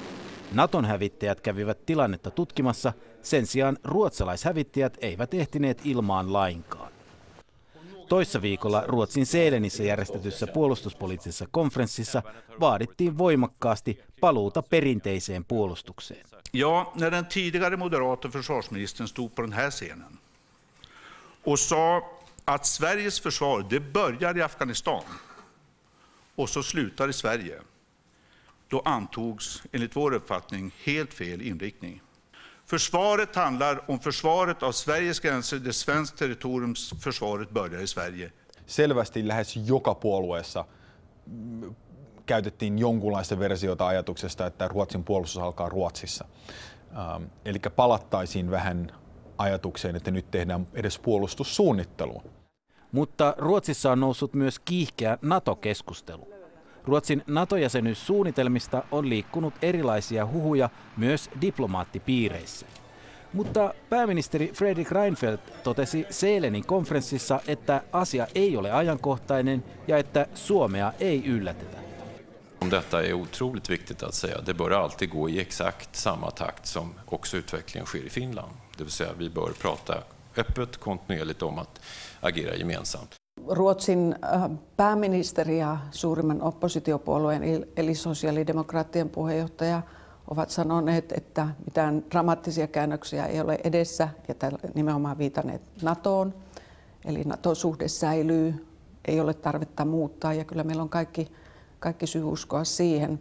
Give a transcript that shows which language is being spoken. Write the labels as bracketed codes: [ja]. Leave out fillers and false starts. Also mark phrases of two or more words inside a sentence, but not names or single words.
[fi] Naton hävittäjät kävivät tilannetta tutkimassa, sen sijaan ruotsalaishävittäjät eivät ehtineet ilmaan lainkaan. Toissa viikolla Ruotsin Sälenissä järjestetyssä puolustuspoliittisessa konferenssissa vaadittiin voimakkaasti paluuta perinteiseen puolustukseen. [sv] Ja, när den tidigare moderata försvarsministern stod på den här scenen och sa att Sveriges försvar, det börjar i Afghanistan och så slutar i Sverige, då antogs enligt vår uppfattning helt fel inriktning. Försvaret handlar om försvaret av Sveriges gränser, det svenska territoriums försvaret börjar i Sverige. [fi] Selvästi lähes joka puolueessa käytettiin jonkunlaista versiota ajatuksesta, että Ruotsin puolustus alkaa Ruotsissa. Eli palattaisiin vähän ajatukseen, että nyt tehdään edes puolustussuunnittelua. Mutta Ruotsissa on noussut myös kiihkeä NATO-keskustelu. Ruotsin NATO-jäsenyyssuunnitelmista on liikkunut erilaisia huhuja myös diplomaattipiireissä. Mutta pääministeri Fredrik Reinfeldt totesi Sälenin konferenssissa, että asia ei ole ajankohtainen ja että Suomea ei yllätetä. [sv] Om detta är otroligt viktigt att säga. Det bör alltid gå i exakt samma takt som också utvecklingen sker i Finland. Det vill säga vi bör prata öppet, kontinuerligt om att agera gemensamt. [fi] Ruotsin pääministeri ja suurimman oppositiopuolueen eli sosiaalidemokraattien puheenjohtaja ovat sanoneet, että mitään dramaattisia käännöksiä ei ole edessä ja nimenomaan viitanneet NATOon. Eli NATO-suhde säilyy, ei ole tarvetta muuttaa ja kyllä meillä on kaikki syy uskoa siihen.